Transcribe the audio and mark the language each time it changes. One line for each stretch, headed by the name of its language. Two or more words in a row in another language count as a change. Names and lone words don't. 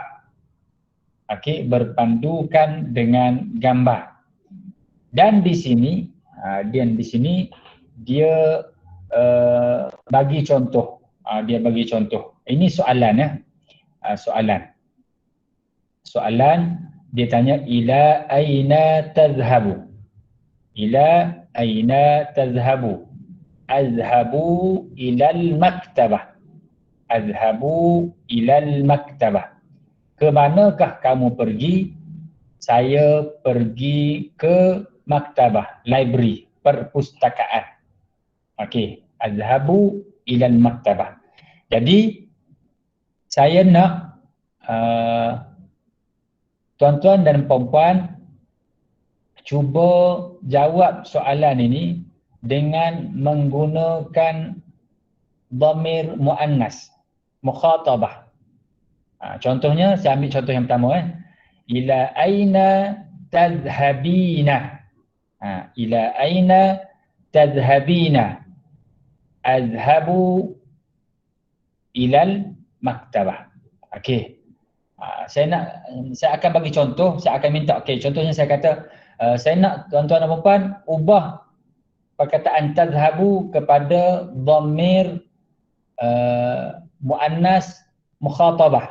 Malay: Okey, berpandukan dengan gambar. Dan di sini dia bagi contoh. Dia bagi contoh. Ini soalan ya. Soalan dia tanya
Arabic: إلى أين تذهب. إلى أين تذهب. أذهب إلى المكتبة. أذهب إلى المكتبة.
Malay: Ke manakah kamu pergi? Saya pergi ke maktabah, library, perpustakaan.
Arabic: Okey, أذهب إلى المكتبة.
Malay: Jadi saya nak tuan-tuan dan puan-puan cuba jawab soalan ini dengan menggunakan
Arabic: ضمير مؤنث مخاطبة.
Malay: Contohnya, saya ambil contoh yang pertama.
Arabic: إلى أين تذهبين. إلى أين تذهبين. أذهب إلى المكتبة. Okey.
Malay: Saya akan bagi contoh, saya akan minta, okey, contohnya saya kata, saya nak tuan-tuan dan puan ubah perkataan tadhhabu kepada
Arabic: ضمير مؤنث مخاطبة.